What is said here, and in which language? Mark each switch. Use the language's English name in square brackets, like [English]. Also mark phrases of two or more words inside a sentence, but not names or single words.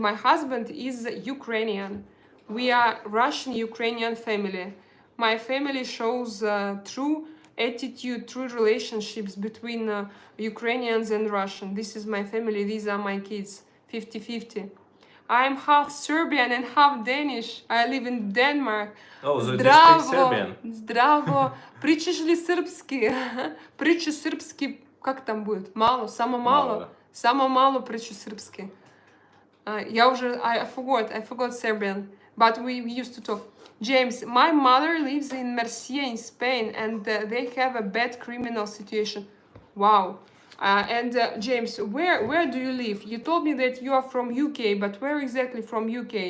[English] And my husband is Ukrainian. We are Russian-Ukrainian family. My family shows true attitude, true relationships between Ukrainians and Russian. This is my family, these are my kids, 50-50. I'm half Serbian and half Danish. I live in Denmark. Oh, so you speak [Serbian] Zdravo, [English] Serbian? [Serbian] zdravo. Pričaš li srpski? Priču srpski, [Russian] как там будет? [Serbian] Мало, само [Russian] Мало, мало. да. [Serbian] Само мало priču srpski. [English] I forgot Serbian, but we used to talk. James, my mother lives in Murcia in Spain, and they have a bad criminal situation. Wow. James, where do you live? You told me that you are from UK, but where exactly from UK?